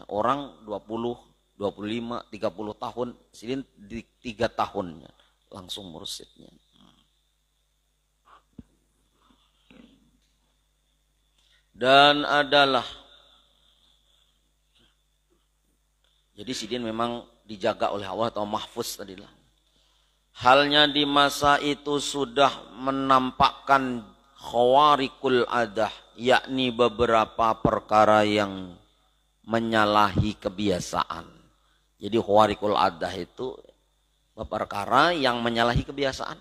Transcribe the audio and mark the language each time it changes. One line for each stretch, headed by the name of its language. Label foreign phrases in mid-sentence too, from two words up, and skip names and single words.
Indonesian: Orang 20, 25, 30 tahun, Sidin di 3 tahunnya langsung mursyidnya. Dan adalah jadi Sidin memang dijaga oleh Allah atau mahfuz tadilah. Halnya di masa itu sudah menampakkan
Arabic: خوارق العادة,
Indonesian: yakni beberapa perkara yang menyalahi kebiasaan. Jadi
Arabic: خوارق العادة
Indonesian: itu perkara yang menyalahi kebiasaan.